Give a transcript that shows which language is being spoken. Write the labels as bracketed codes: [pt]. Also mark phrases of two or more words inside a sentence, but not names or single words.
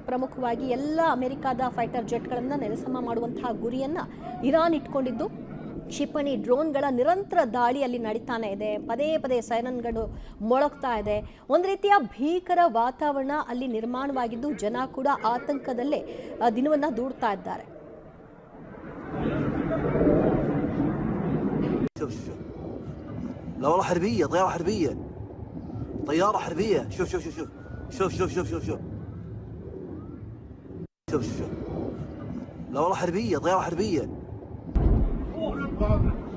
[kn] ಪ್ರಮುಖವಾಗಿ ಎಲ್ಲ ಅಮೆರಿಕದ ಫೈಟರ್ ಜೆಟ್ಗಳನ್ನು ನೆಲಸಮ ಮಾಡುವಂತಹ ಗುರಿಯನ್ನು ಇರಾನ್ ಇಟ್ಕೊಂಡಿದ್ದು. ಕ್ಷಿಪಣಿ ಡ್ರೋನ್ಗಳ ನಿರಂತರ ದಾಳಿ ಅಲ್ಲಿ ನಡೀತಾನೆ ಇದೆ. ಪದೇ ಪದೇ ಸೈರನ್ಗಳು ಮೊಳಗ್ತಾ ಇದೆ. ಒಂದು ರೀತಿಯ ಭೀಕರ ವಾತಾವರಣ ಅಲ್ಲಿ ನಿರ್ಮಾಣವಾಗಿದ್ದು ಜನ ಕೂಡ ಆತಂಕದಲ್ಲೇ ದಿನವನ್ನ ದೂಡ್ತಾ ಇದ್ದಾರೆ. [ar] لا والله حربيه، طياره حربيه، طياره حربيه. شوف شوف شوف شوف شوف شوف شوف شوف شوف شوف شوف لا والله حربيه، طياره حربيه.